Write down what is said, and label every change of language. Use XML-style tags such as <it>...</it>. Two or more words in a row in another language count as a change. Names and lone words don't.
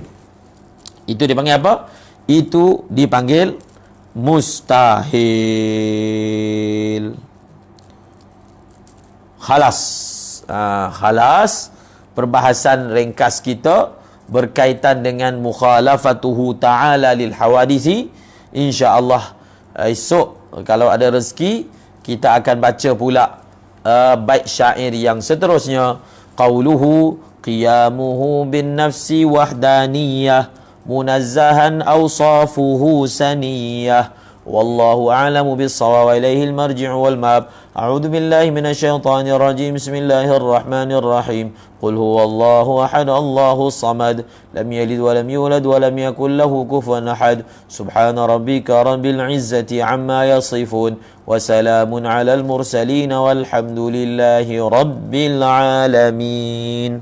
<ms>Itu dipanggil apa? Itu dipanggil mustahil. Khalas. Khalas. Perbahasan ringkas kita berkaitan dengan</ms> <ar>مخالفته تعالى للحوادث.</ar> <ms>InsyaAllah esok kalau ada rezeki, kita akan baca pula bait syair yang seterusnya.</ms> <ar>قوله قيامه بالنفس وحدانية منزها أوصافه سنية والله أعلم بالصواب وإليه المرجع والمآب. أعوذ بالله من الشيطان الرجيم. بسم الله الرحمن الرحيم. قل هو الله أحد الله الصمد لم يلد ولم يولد ولم يكن له كفوا أحد. سبحان ربك رب العزة عما يصفون وسلام على المرسلين والحمد لله رب العالمين.</ar>